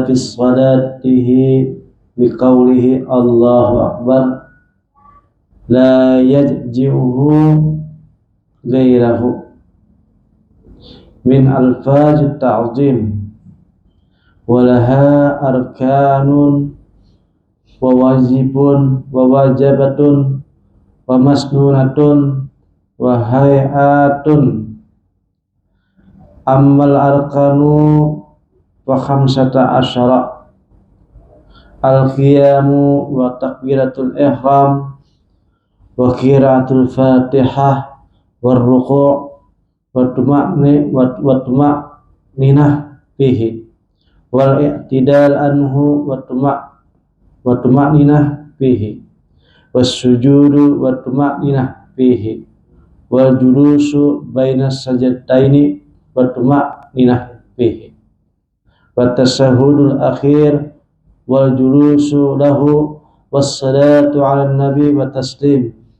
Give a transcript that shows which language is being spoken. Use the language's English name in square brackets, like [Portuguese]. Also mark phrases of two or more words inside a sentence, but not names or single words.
[Arabic] في صلاته بقوله الله أكبر لا يجزئه غيره من ألفاظ تعظيم ولها أركان وواجب وواجبات ومسنونات وهيئات. أما الأركان وخمسة عشر القيام وتكبيرة الإحرام وقراءة الفاتحة وركوع و طمأنينة فيه والاعتدال عنه وطمأنينة فيه والسجود وطمأنينة فيه والجلوس بين السجدتين وطمأنينة فيه وتشهد الأخير والجلوس له والصلاة على نبي وتسليم.